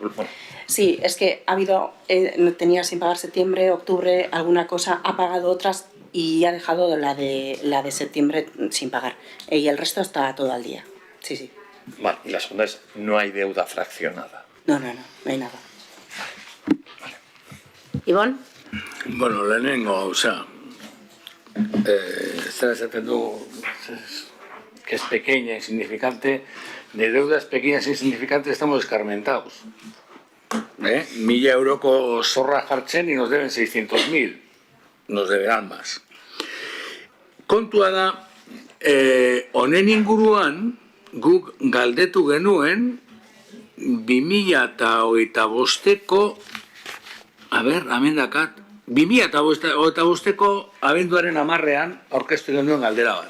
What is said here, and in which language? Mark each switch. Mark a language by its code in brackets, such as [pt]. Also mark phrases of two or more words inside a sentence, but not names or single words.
[es] Sí, es que ha habido, tenía sin pagar septiembre, octubre, alguna cosa, ha pagado otras y ha dejado la de septiembre sin pagar. Y el resto está todo al día. Sí, sí. Vale, y la segunda es, no hay deuda fraccionada. No hay nada. Vale. Ibon? [eu] Bueno, lehenengo, zer esaten du, [es] que es pequeña, insignificante, de deudas pequeñas e insignificantes estamos escarmentados. [eu] 1.000 euroko zorra jartzen [es] y nos deben [eu] 600.000. [es] Nos deberán más. [eu] Kontua da, honen inguruan, guk galdetu genuen 2025ko, a ber, amendakat, 2025ko abenduaren 10ean aurkeztu genuen galdera bat.